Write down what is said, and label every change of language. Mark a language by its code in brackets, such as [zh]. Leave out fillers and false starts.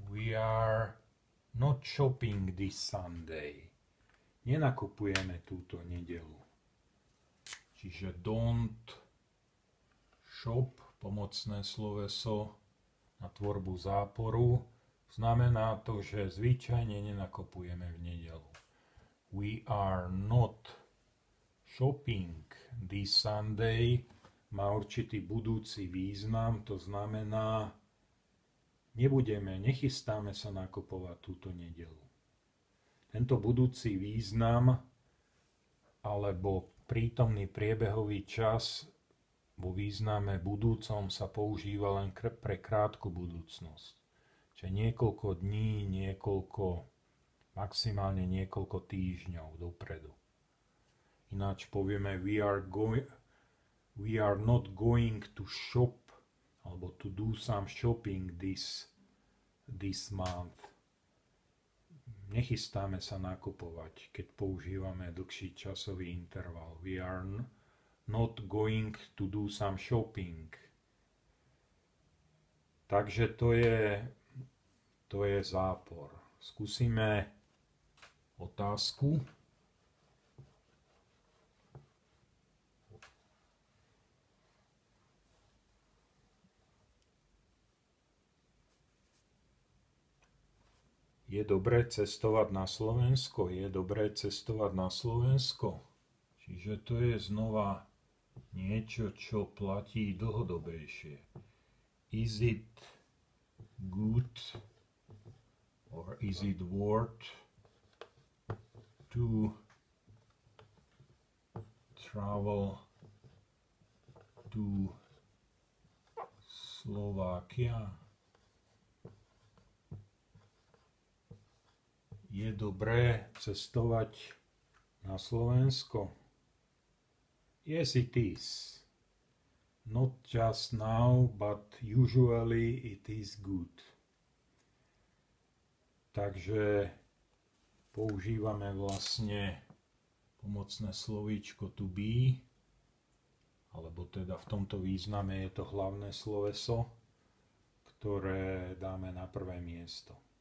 [en] We are not shopping this Sunday. [sk] Nenakupujeme túto nedeľu. Čiže don't shop, pomocné sloveso na tvorbu záporu, znamená to, že zvyčajne nenakupujeme v nedeľu. [en] We are not shopping this Sunday [sk] má určitý budúci význam, to znamená, nechystáme sa nakupovať túto nedeľu. Tento budúci význam alebo prítomný priebehový čas vo význame budúcom sa používa len pre krátku budúcnosť. Čiže niekoľko dní, maximálne niekoľko týždňov dopredu. Ináč povieme [en] we are not going to shop [sk] alebo [en] to do some shopping this month. [sk] Nechystáme sa nakupovať, keď používame dlhší časový interval. [en] We are not going to do some shopping. [sk] Takže to je zápor. Skúsime otázku. Je dobré cestovať na Slovensko? Je dobré cestovať na Slovensko? Čiže to je znova niečo, čo platí dlhodobejšie. [en] Is it good or is it worth to travel to Slovakia? [sk] Je dobré cestovať na Slovensko? [en] Yes, it is. Not just now, but usually it is good. Takže [sk] používame vlastne pomocné slovíčko to be, alebo teda v tomto význame je to hlavné sloveso, ktoré dáme na prvé miesto.